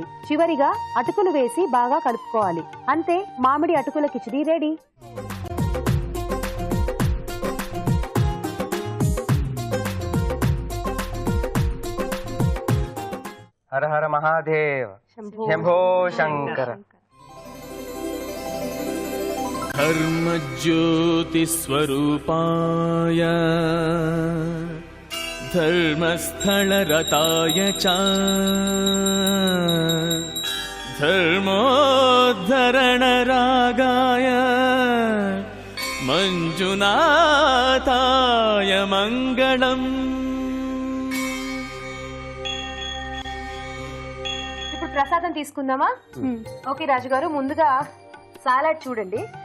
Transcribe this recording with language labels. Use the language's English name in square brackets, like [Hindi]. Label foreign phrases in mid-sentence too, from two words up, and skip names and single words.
[Telugu] చివరిగా అటుకులు వేసి బాగా కలుపుకోవాలి. అంతే, మామిడి అటుకుల కిచడీ రెడీ. హర హర మహాదేవ, శంభో శంకర. [Sanskrit] धर्मज्योति स्वरूपाय धर्मस्थलरताय च धर्मोद्धरणरागाय मंजुनाथाय मंगलम्. [Telugu] ఇప్పుడు ప్రసాదం తీసుకుందామా? ఓకే రాజు గారు, ముందుగా సాలడ్ చూడండి.